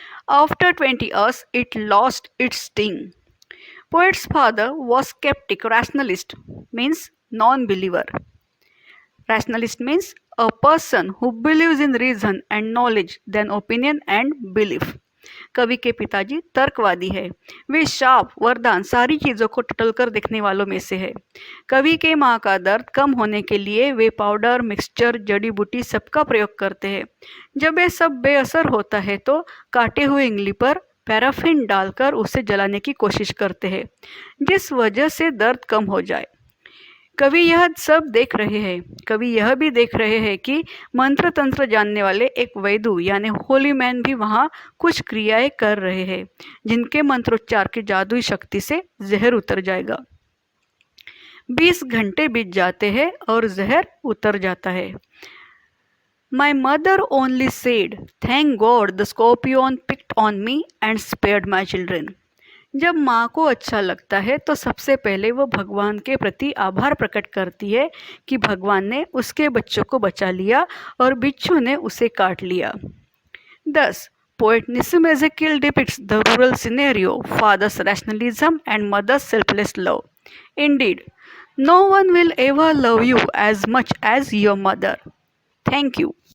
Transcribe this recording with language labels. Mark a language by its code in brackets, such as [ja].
[en] After 20 hours, it lost its sting. Poet's father was skeptic, rationalist, means non-believer. Rationalist means a person who believes in reason and knowledge than opinion and belief. [hi] कवि के पिताजी तर्कवादी है। वे शाप, वरदान, सारी चीजों को टटोलकर देखने वालों में से है। कवि के माँ का दर्द कम होने के लिए वे पाउडर, मिक्सचर, जड़ी बूटी सबका प्रयोग करते हैं। जब ये सब बेअसर होता है तो काटे हुए इंगली पर पैराफिन डालकर उसे जलाने की कोशिश करते हैं, जिस वजह से दर्द कम हो जाए। कवि यह सब देख रहे हैं। कवि यह भी देख रहे हैं कि मंत्र तंत्र जानने वाले एक वैदु यानी होली मैन भी वहाँ कुछ क्रियाएं कर रहे हैं, जिनके मंत्रोच्चार की जादुई शक्ति से जहर उतर जाएगा। 20 घंटे बीत जाते हैं और जहर उतर जाता है। [en] My mother only said, "Thank God the scorpion picked on me and spared my children." [hi] जब माँ को अच्छा लगता है तो सबसे पहले वो भगवान के प्रति आभार प्रकट करती है कि भगवान ने उसके बच्चों को बचा लिया और बिच्छू ने उसे काट लिया। 10. [en] Poet Nissim Ezekiel depicts the rural scenario, father's rationalism and mother's selfless love. Indeed, no one will ever love you as much as your mother. Thank you.